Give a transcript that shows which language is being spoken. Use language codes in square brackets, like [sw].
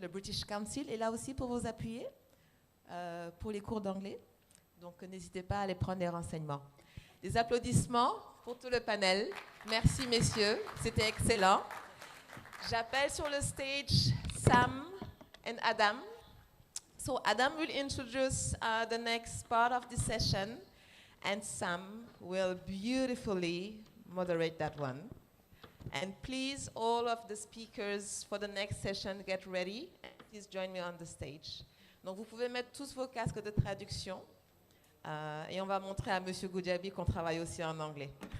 [fr] Le British Council est là aussi pour vous appuyer pour les cours d'anglais. Donc n'hésitez pas à aller prendre des renseignements. Des applaudissements pour tout le panel. Merci messieurs, c'était excellent. J'appelle sur le stage Sam and Adam. [en] So Adam will introduce the next part of this session and Sam will beautifully moderate that one. And please, all of the speakers for the next session, get ready. Please join me on the stage. [fr] Donc vous pouvez mettre tous vos casques de traduction et on va montrer à Monsieur Goudiaby qu'on travaille aussi en anglais.